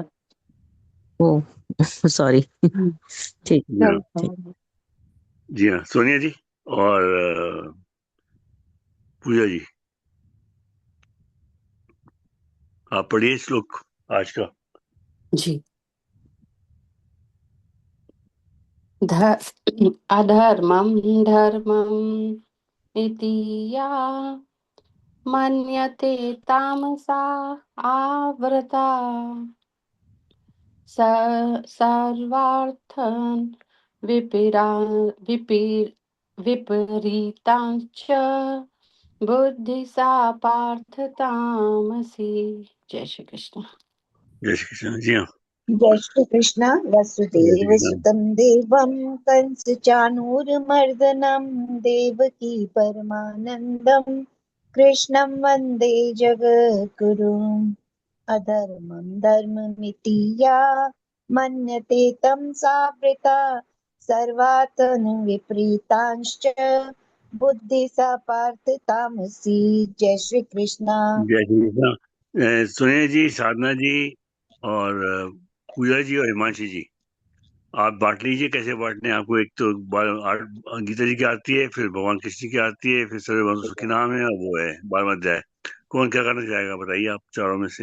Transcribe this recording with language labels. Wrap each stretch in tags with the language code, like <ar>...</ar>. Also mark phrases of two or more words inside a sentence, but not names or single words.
<hi>ओ सॉरी ठीक जी हाँ, ठीक। जी हाँ, सोनिया जी और पूजा जी, आप पढ़िए श्लोक आज का। जी।</hi> <sa>अधर्मं धर्मम् इति या मन्यते तामसा आवृता सर्वार्थान् विपरा विपरीतांश्च बुद्धि सा पार्थ तामसी।</sa> <hi>जय श्री कृष्ण। जय श्री कृष्ण। जी हाँ, जय श्री कृष्ण। जय वसुदेव श्री कृष्ण।</hi> <sa>सुतं देवं कंस चाणूरमर्दनं देवकी परमानन्दं कृष्णं वन्दे जगद्गुरुम्। अधर्मं धर्ममिति या मन्यते तं सावृता सर्वार्थन् विपरीतांश्च बुद्धि सा पार्थ तामसी।</sa> <hi>जय श्री कृष्ण। जय श्री कृष्ण। सोनिया जी, साधना जी और पूजा जी और हिमांशी जी, आप बांट लीजिए कैसे बांटने हैं आपको। एक तो गीता जी की आरती है, फिर भगवान कृष्ण की आरती है, फिर सर्वभौम सुखी नाम है, और वो है 12वां अध्याय। कौन क्या करना चाहेगा बताइए आप चारों में से।</hi>